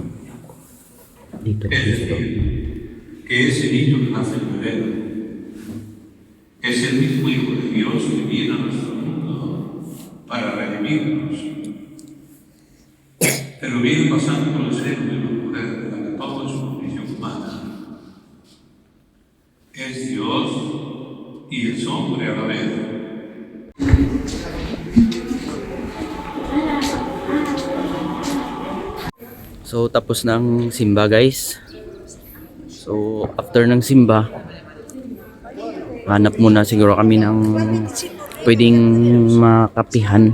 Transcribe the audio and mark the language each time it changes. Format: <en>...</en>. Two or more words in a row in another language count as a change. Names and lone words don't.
<es>Es decir, que ese niño que nace en Belén es el mismo Hijo de Dios que viene a nuestro mundo para redimirnos. Pero viene pasando por el seno de una mujer de la que toda su condición humana es Dios y es hombre a la vez.</es> <tl>So tapos ng simba guys. So after ng simba, hanap muna siguro kami ng pwedeng makapihan.</tl>